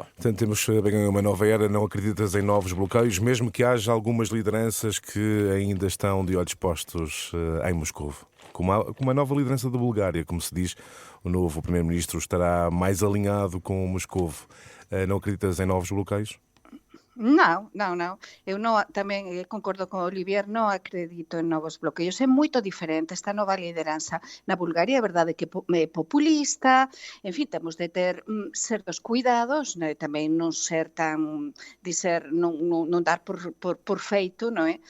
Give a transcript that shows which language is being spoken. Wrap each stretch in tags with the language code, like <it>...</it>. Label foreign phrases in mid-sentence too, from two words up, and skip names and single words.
<pt>Portanto, temos bem uma nova era, não acreditas em novos bloqueios, mesmo que haja algumas lideranças que ainda estão de olhos postos em Moscovo. Com uma nova liderança da Bulgária, como se diz, o novo primeiro-ministro estará mais alinhado com Moscovo. Não acreditas em novos bloqueios? Não.</pt> <gl>Eu non, tamén concordo con Olivier, non acredito en novos bloqueios. É moito diferente esta nova lideranza na Bulgaria. É verdade que é populista, en fin, temos de ter certos cuidados, né? Tamén non ser tan, non dar por feito, non é?</gl>